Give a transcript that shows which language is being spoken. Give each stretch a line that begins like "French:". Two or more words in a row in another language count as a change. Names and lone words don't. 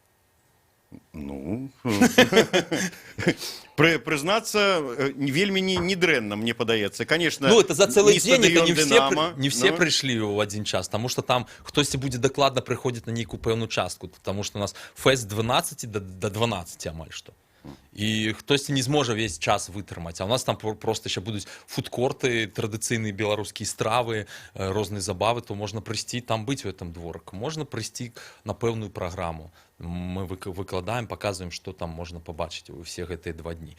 Belarusian: Прызнацца, вельмі не дрэнна, мне падаецца. Конечно, это за цэлы дзень, это не все прыйшлі ў адзін час, таму што там хтосьці будзе дакладна прыходзіць на нейкую пэўную частку, таму што у нас фэст 12 до 12 амаль што.
Ukrainian: І хтось не зможе весь час витримати. А у нас там просто ще будуть фудкорти, традиційні білоруські страви, різні забави, то можна прийти, там бути в цьому дворику. Можна прийти на певну програму. Ми викладаємо, показуємо, що там можна побачити у всіх ці 2 дні.